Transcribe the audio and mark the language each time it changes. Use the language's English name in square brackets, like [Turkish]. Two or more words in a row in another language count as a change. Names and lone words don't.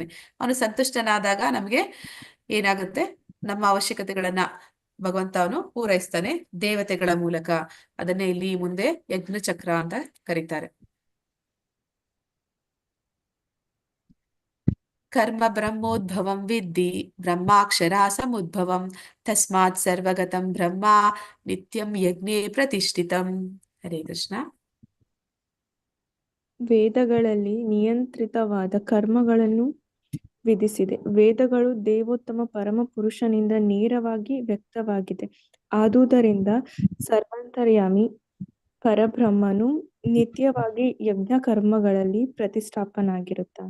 [Kannada] ಅವನು ಸಂತುಷ್ಟನಾದಾಗ ನಮ್ಗೆ ಏನಾಗುತ್ತೆ, ನಮ್ಮ ಅವಶ್ಯಕತೆಗಳನ್ನ ಭಗವಂತ ಅವನು ಪೂರೈಸ್ತಾನೆ ದೇವತೆಗಳ ಮೂಲಕ. ಅದನ್ನೇ ಇಲ್ಲಿ ಮುಂದೆ ಯಜ್ಞ ಚಕ್ರ ಅಂತ ಕರೀತಾರೆ. [Sanskrit] ಕರ್ಮ ಬ್ರಹ್ಮೋದ್ಭವಂ ವಿದ್ಧಿ ಬ್ರಹ್ಮಾಕ್ಷರ ಸಮುದ್ಭವಂ ತಸ್ಮಾತ್ ಸರ್ವಗತಂ ಬ್ರಹ್ಮ ನಿತ್ಯಂ ಯಜ್ಞೇ ಪ್ರತಿಷ್ಠಿತಂ. ಹರೇ ಕೃಷ್ಣ. [Kannada] ವೇದಗಳಲ್ಲಿ ನಿಯಂತ್ರಿತವಾದ ಕರ್ಮಗಳನ್ನು ವಿಧಿಸಿದೆ. ವೇದಗಳು ದೇವೋತ್ತಮ ಪರಮ ಪುರುಷನಿಂದ ನೇರವಾಗಿ ವ್ಯಕ್ತವಾಗಿದೆ. ಆದುದರಿಂದ ಸರ್ವಾಂತರ್ಯಾಮಿ ಪರಬ್ರಹ್ಮನು ನಿತ್ಯವಾಗಿ ಯಜ್ಞ ಕರ್ಮಗಳಲ್ಲಿ ಪ್ರತಿಷ್ಠಾಪನಾಗಿರುತ್ತಾನೆ.